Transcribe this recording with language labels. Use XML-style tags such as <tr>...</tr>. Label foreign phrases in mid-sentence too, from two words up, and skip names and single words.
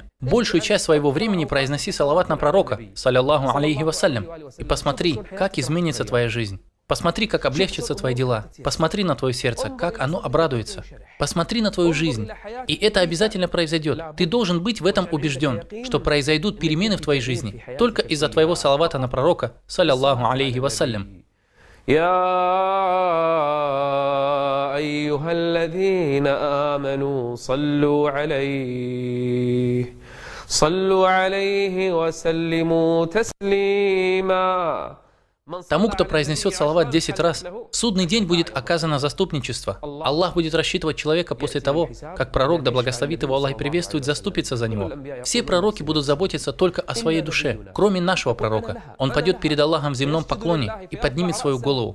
<ru>Большую часть своего времени произноси салават на пророка,</ru> <ar>صلى الله عليه وسلم,</ar> <ru>и посмотри, как изменится твоя жизнь. Посмотри, как облегчатся твои дела. Посмотри на твое сердце, как оно обрадуется. Посмотри на твою жизнь. И это обязательно произойдет. Ты должен быть в этом убежден, что произойдут перемены в твоей жизни только из-за твоего салавата на пророка,</ru> <ar>صلى الله عليه وسلم. أيها الذين آمنوا صلوا عليه وسلموا تسليما.</ar> <ru>Тому, кто произнесет салават 10 раз, в судный день будет оказано заступничество. Аллах будет рассчитывать человека после того, как пророк, да благословит его Аллах и приветствует, заступится за него. Все пророки будут заботиться только о своей душе, кроме нашего пророка. Он пойдет перед Аллахом в земном поклоне и поднимет свою голову.</ru>